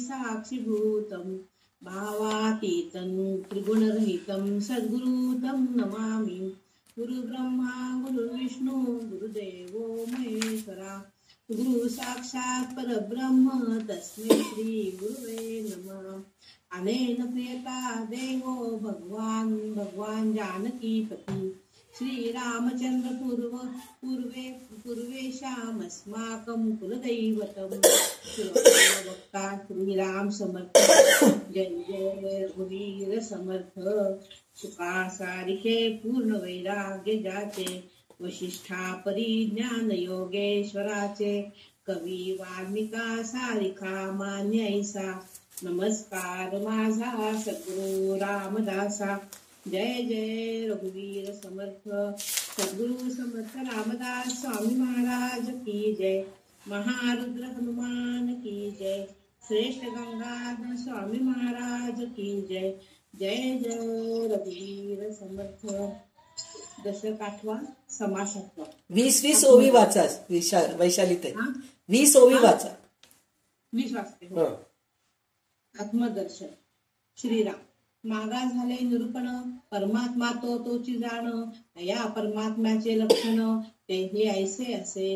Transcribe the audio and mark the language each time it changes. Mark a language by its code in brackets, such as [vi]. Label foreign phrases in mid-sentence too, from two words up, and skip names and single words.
[sa] साक्षिभूतं भावातीतं त्रिगुणरहितं सद्गुरुतं नमामि गुरुब्रह्मा गुरुविष्णु गुरुदेवो महेश्वरा गुरु साक्षात् परब्रह्म तस्मै श्री गुरुवे नमः अनेन प्रियता देवो भगवान भगवान जानकीपती श्रीरामचंद्र पूर्वेशामस्माकं कुलदैवतं [mr] भक्ता श्रीराम समर्थ जय जय रघुवीर समर्थ सुखा सारिके पूर्ण वैराग्य जाचे वशिष्ठा परिज्ञान योगेश्वराचे कवी वाल्मिका सारिका मान्य ऐसा नमस्कार माझा सद्गुरु रामदासा जय जय रघुवीर समर्थ सद्गुरु समर्थ रामदास स्वामी महाराज की जय महारुद्र हनुमान की जय श्रेष्ठ गंगाधर स्वामी महाराज की जय जय जय रघुवीर समर्थ दशक 8 समास 8 20 ओवी वाचा वैशाली ते 20 ओवी वाचा 20 वाचते आत्मदर्शन श्रीराम मागा झाले निरूपण परमात्मा तोची जाण या परमात्म्याचे लक्षण ते ऐसे असे